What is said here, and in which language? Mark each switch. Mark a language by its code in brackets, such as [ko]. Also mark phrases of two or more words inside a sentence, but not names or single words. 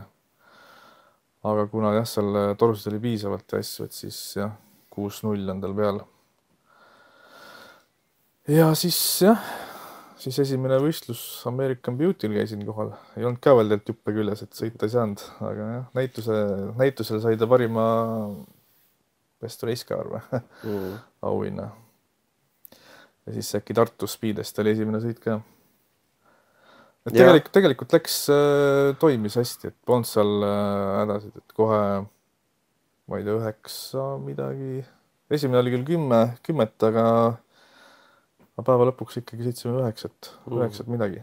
[et] Aga kuna jah, seal torusid oli piisavalt ja asju, et siis jah, 6-0 on tal peal. Ja siis jah, siis esimene võistlus American Beauty'l käisin kohal. Ei olnud ka veel teilt juppe küljes, et sõita ei saanud, aga jah, näitusel sai ta parima [en] best race car [et] või auhinna. Ja siis äkki Tartu Speedest oli esimene sõit ka. Et tegelikult läks, toimis hästi, et polnud seal hädasid, et kohe, ma ei tea, 9 midagi. Esimene oli küll 10, aga päeva lõpuks ikkagi sõitsime 9 midagi.